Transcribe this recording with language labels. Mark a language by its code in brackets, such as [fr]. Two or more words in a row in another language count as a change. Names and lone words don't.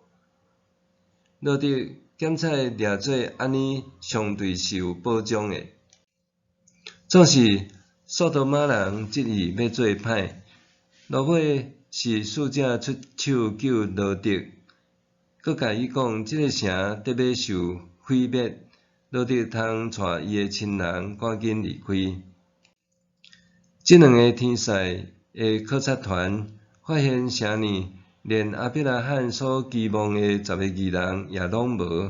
[nan] 罗得检采掠做安尼相对是有保障的。总是索多玛人执意要做歹，落尾是使者出手救罗得，佮甲伊讲即个城得要受毁灭，罗得通带伊的亲人赶紧离开。这两个天使的考察团发现城里连阿比拉罕所期望的10个义人也拢无。